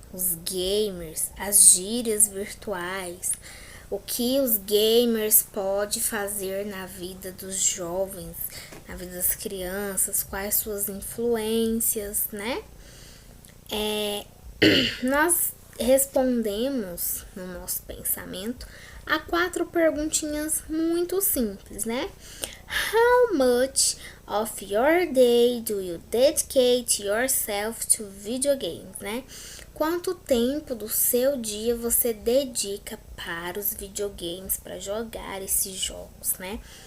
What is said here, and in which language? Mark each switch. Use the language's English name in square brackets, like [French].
[Portuguese] Os gamers, as gírias virtuais, o que os gamers podem fazer na vida dos jovens, na vida das crianças, quais suas influências, né? Nós respondemos no nosso pensamento a 4 perguntinhas muito simples, né? [English] How much of your day do you dedicate yourself to video games, né? [Portuguese] Quanto tempo do seu dia você dedica para os videogames, para jogar esses jogos, né?